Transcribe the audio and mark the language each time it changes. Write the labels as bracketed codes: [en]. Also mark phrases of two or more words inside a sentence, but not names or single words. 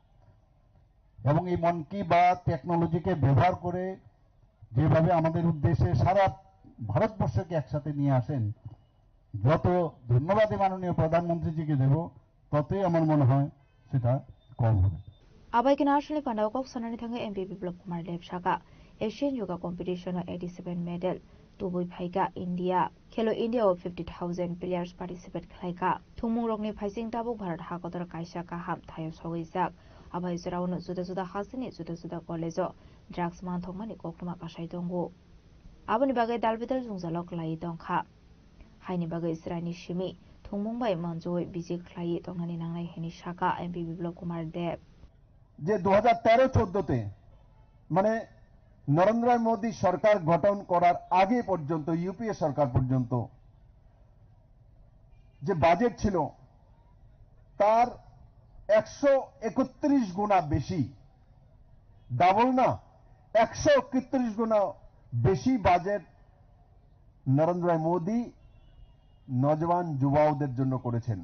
[bn] এবং এই মন কি বাত টেকনোলজিকে ব্যবহার করে যেভাবে আমাদের উদ্দেশ্যে সারা ভারতবর্ষকে একসাথে নিয়ে আসেন, যত ধন্যবাদ মাননীয় প্রধানমন্ত্রীজিকে দেব, ততই আমার মনে হয় সেটা কম হবে। [trp] Abai nationally pandao kok sonani thanga MP Biplop Kumar Dev Shaka Asian Yoga Competition 87 medal Tubui Phaika India Khelo India of 50,000 [en] players participate [trp] khlaika Thumung rokni phaising tabuk Bharat hakotor kaisa ka ham thayo sogisak Abai jorauno juda juda hasini juda juda college drugs man thongmani koktoma pasai dongo Aboni bagai dalbidal jungjalok lai dongkha Haini bagai Israni Shimi Thumung bai manjoi biji khlai tongnani nangnai heni Shaka MP Biplop Kumar Dev [bn] যে 2013-14তে মানে নরেন্দ্র মোদী সরকার গঠন করার আগে পর্যন্ত, ইউপিএ সরকার পর্যন্ত যে বাজেট ছিল তার 131 গুণা বেশি, ডাবল না 131 গুণা বেশি বাজেট নরেন্দ্র মোদী নজওয়ান যুবাওদের জন্য করেছেন।